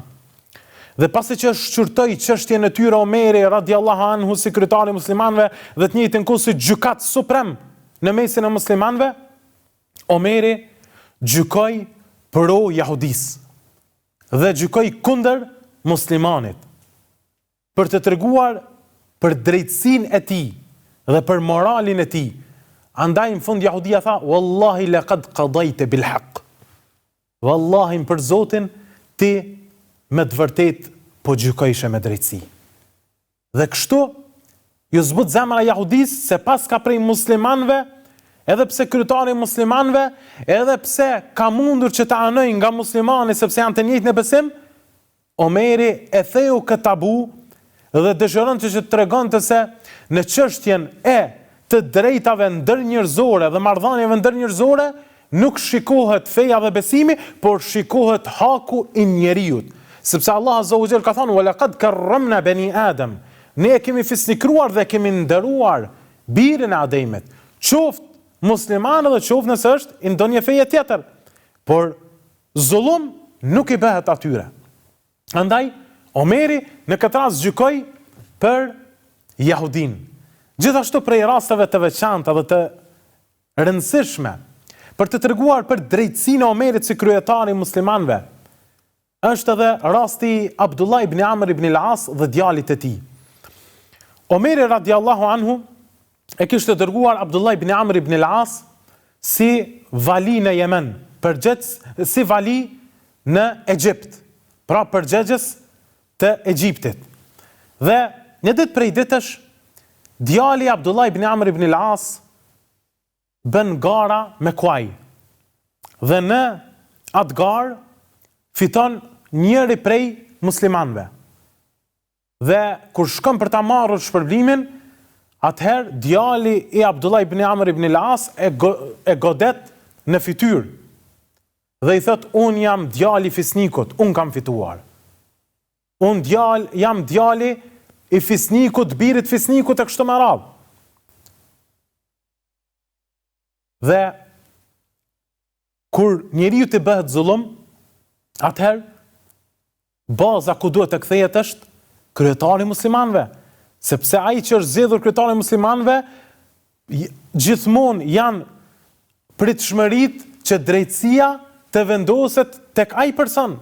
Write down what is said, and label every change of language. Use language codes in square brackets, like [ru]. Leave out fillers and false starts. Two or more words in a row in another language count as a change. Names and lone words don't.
[sq] Dhe pasi që shqyrtoi çështjen e tyre Omeri [ar] رضي الله عنه [sq] si kryetari muslimanëve dhe të njëjtën kohë si gjykat suprem në mesin e muslimanëve, Omeri gjykoi pro jahudis dhe gjykoi kundër muslimanit për të treguar për drejtësinë e tij dhe për moralin e tij. Andaj në fund jahudia tha, [ar] والله لقد قضيت بالحق. [sq] Wallahi për Zotin ti me të vërtet po gjykojshe me drejtësi. Dhe kështu ju zbut zemra jahudis se pas ka prej muslimanve, edhe pse kryetari muslimanve, edhe pse ka mundur që të anoj nga muslimani sepse janë të njëjtë në besim, Omeri e theu këtë tabu dhe dëshiron që të tregonte se në çështjen e të drejtave ndërnjerëzore dhe marrëdhënieve ndërnjerëzore nuk shikohet feja dhe besimi, por shikohet haku i njeriut. Sepse Allah [ar] عز وجل [sq] ka thënë: [ar] "ولقد كرمنا بني آدم." [sq] Ne e kemi fisnikruar dhe kemi nderuar birin e Ademit. Qoftë musliman dhe qoftë nëse është i ndonjë feje tjetër. Por zullum nuk i bëhet atyre. Andaj Omeri në këtë rast gjykoi për jahudin. Gjithashtu prej rasteve të veçanta dhe të rëndësishme për të treguar për drejtësinë e Omerit si kryetari muslimanëve, është edhe rasti Abdullah ibn Amr ibn al-As dhe djalit e tij. Omeri [ar] رضي الله عنه [sq] e kishte dërguar Abdullah ibn Amr ibn al-As si vali në Yemen, si vali në Egjipt, pra përgjegjës të Egjiptit. Dhe një ditë prej ditësh, djali Abdullah ibn Amr ibn al-As bën gara me kuaj. Dhe në atë garë fiton njëri prej muslimanëve. Dhe kur shkon për ta marrur shpërblimin, atëherë djali i Abdullah ibn Amr ibn al-As e godet në fytyrë. Dhe i thot: "Unë jam djali i fisnikut, unë kam fituar. Unë jam djali i fisnikut, birit fisnikut e kështu me radhë." Dhe kur njeriu të bëhet zullum, atëherë baza ku duhet të kthehet është kryetari i muslimanëve, sepse ai që është zgjedhur kryetari i muslimanëve gjithmonë janë pritshmëritë që drejtësia të vendoset tek ai person.